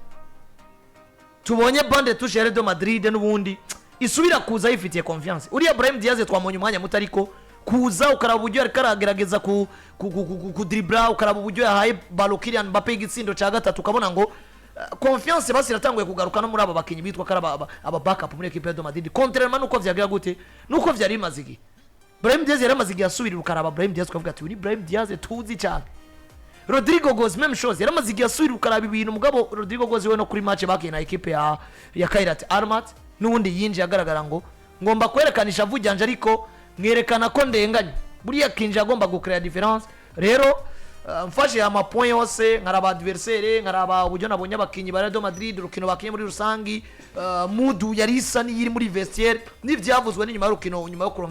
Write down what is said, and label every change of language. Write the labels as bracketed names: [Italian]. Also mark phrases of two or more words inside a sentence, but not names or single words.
[Rundi] tubonye bande touche ya Real Madrid n'ubundi isubira kuza yifitiye confiance uriya Brahim Diaz twamonye umwanya mutariko kuza ukaraba uburyo ariko aragerageza ku dribble ukaraba uburyo yahaye balo Kylian Mbappé igitsindo ca gatatu ukabona ngo confiance basi iratanguye kugaruka no muri aba bakinyi bitwa karaba aba backup muri equipe ya Madrid contrairement nuko vyagira gute nuko vyari mazigi Brahim Diaz yari mazigi yasubira ukaraba Brahim Diaz ukavuga ati uri Brahim Diaz tuzi cyane Rodrigo Goes [French] même chose [Rundi] yari mazigi yasubira ukaraba ibintu mugabo Rodrigo Goes we no kuri match bakiye na equipe ya Kairata Matsi nubundi yinje agaragara ngo ngomba kwerekanisha vujyanje ariko mwerekana ko ndenganye buriya kinje agomba gukrea difference rero mfashe ama point yose nkaraba adversaire nkaraba uburyo nabonye abakinyi ba Real Madrid urukino bakinye muri rusangi mudu yari isa ni iri muri vestiaire n'ivyavuzwe n'inyuma y'urukino nyuma yo kuronka